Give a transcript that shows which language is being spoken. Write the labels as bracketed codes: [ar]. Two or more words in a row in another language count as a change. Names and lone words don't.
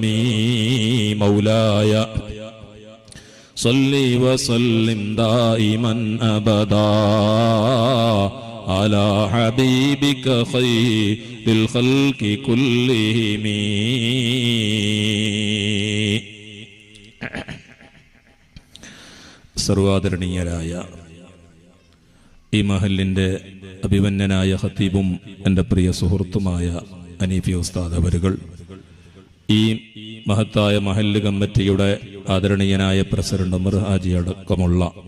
[ar] مولاي صل وسلم دائما أبدا على حبيبك خير الخلق كلهم. [ml] സർവാദരണീയരായ ഈ മഹലിൻ്റെ അഭിമന്യനായ ഖത്തീബും എൻ്റെ പ്രിയ സുഹൃത്തുമായ അനീഫി ഉസ്താദ് അവരുകൾ, ഈ മഹത്തായ മഹല്ല് കമ്മിറ്റിയുടെ ആദരണീയനായ പ്രസിഡന്റ് ഉമർ ഹാജി അടക്കമുള്ള